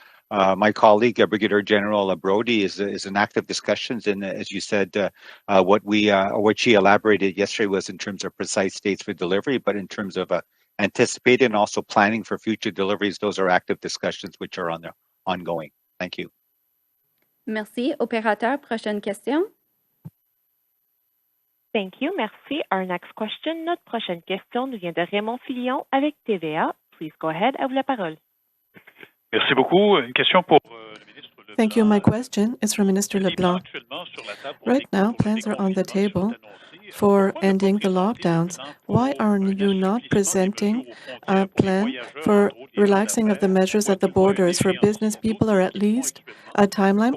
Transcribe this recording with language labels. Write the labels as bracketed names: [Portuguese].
[English] My colleague, Brigadier General Brody, is in active discussions, and as you said, what she elaborated yesterday was in terms of precise dates for delivery, but in terms of anticipated and also planning for future deliveries. Those are active discussions which are ongoing. Thank you. [French] Merci. Opérateur, prochaine question. [English] Thank you. [French] Merci. [English] Our next question, [French] notre prochaine question nous vient de Raymond Filion avec TVA. [English] Please go ahead. [French] À vous la parole. Merci beaucoup. Une question pour le ministre Leblanc. [English] Thank you. My question is from Minister Leblanc. Right now, plans are on the table for ending the lockdowns. Why are you not presenting a plan for relaxing of the measures at the borders for business people, or at least a timeline?